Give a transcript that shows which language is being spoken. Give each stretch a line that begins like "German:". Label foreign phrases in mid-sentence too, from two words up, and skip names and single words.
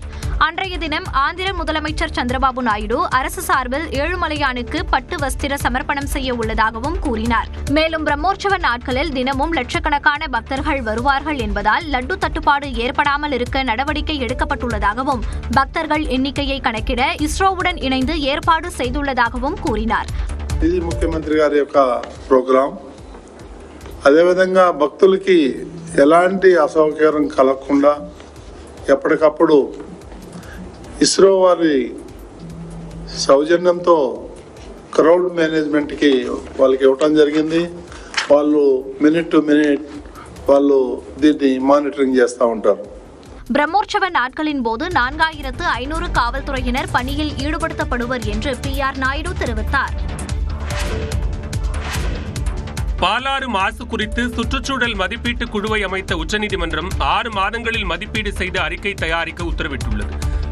Tamil: அன்றைய தினம் ஆந்திர முதலமைச்சர் சந்திரபாபு நாயுடு அரசு சார்பில் ஏழுமலையானுக்கு பட்டு வஸ்திர சமர்ப்பணம் செய்ய உள்ளதாகவும் கூறினார். மேலும் பிரம்மோற்சவ நாட்களில் தினமும் லட்சக்கணக்கான பக்தர்கள் வருவார்கள் என்பதால் லட்டு தட்டுப்பாடு ஏற்படாமல் இருக்க நடவடிக்கை எடுக்கப்பட்டுள்ளதாகவும் பக்தர்கள் எண்ணிக்கையை கணக்கிட இஸ்ரோவுடன் இணைந்து ஏற்பாடு செய்துள்ளதாகவும் கூறினார்.
Telugu: ఇది ముఖ్యమంత్రి గారి యొక్క ప్రోగ్రాం. అదేవిధంగా భక్తులకి ఎలాంటి అసౌకర్యం కలగకుండా ఎప్పటికప్పుడు ఇస్రో వారి సౌజన్యంతో
English: crowd managementకి
Telugu: వాళ్ళకి ఇవ్వటం జరిగింది. వాళ్ళు
English: minute to minute
Telugu: వాళ్ళు దీన్ని మానిటరింగ్ చేస్తూ ఉంటారు.
Tamil: பிரம்மோற்சவ நாட்களின் போது 4500 காவல்துறையினர் பணியில் ஈடுபடுத்தப்படுவர் என்று PR நாயுடு தெரிவித்தார். பாலாறு மாசு குறித்து சுற்றுச்சூழல் மதிப்பீட்டு குழுவை அமைத்த உச்சநீதிமன்றம் 6 மாதங்களில் மதிப்பீடு செய்து அறிக்கை தயாரிக்க உத்தரவிட்டுள்ளது.